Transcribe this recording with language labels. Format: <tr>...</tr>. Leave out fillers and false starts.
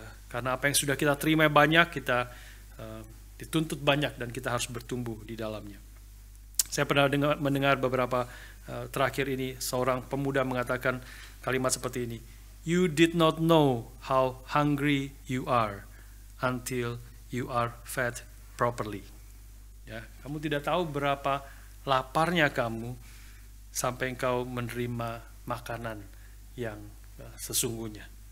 <id>Karena apa yang sudah kita terima banyak, kita dituntut banyak dan kita harus bertumbuh di dalamnya. Saya pernah mendengar beberapa terakhir ini, seorang pemuda mengatakan kalimat seperti ini,</id> <en>You did not know how hungry you are until you are fed properly.</en> <id>Ya, kamu tidak tahu berapa laparnya kamu sampai engkau menerima makanan yang sesungguhnya.</id>